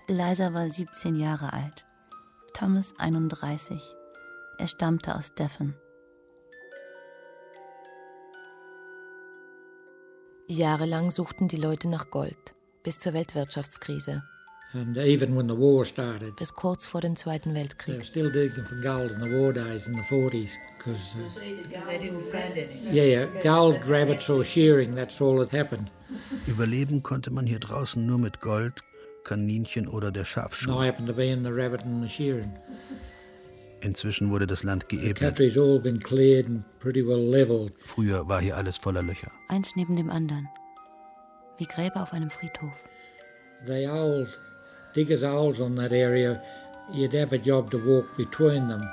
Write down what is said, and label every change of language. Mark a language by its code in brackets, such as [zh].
[de] Eliza war 17 Jahre alt, Thomas 31. Er stammte aus Devon. Jahrelang suchten die Leute nach Gold, bis zur Weltwirtschaftskrise. [en] And even when the war started, [de] bis kurz vor dem Zweiten Weltkrieg. [en] They were still digging for gold in the war days in the 40s, because they didn't find any. Yeah, yeah, gold rabbits or shearing, that's all that happened. [de] Überleben konnte man hier draußen nur mit Gold, Kaninchen oder der Schafschuh. [en] I happened to be in the rabbit and the shearing. [de] Inzwischen wurde das Land geebnet. [en] The country's all been cleared and pretty well leveled. [de] Früher war hier alles voller Löcher. Eins neben dem anderen. Wie Gräber auf einem Friedhof. [en] The old diggers' holes on that area. You'd have a job to walk between them.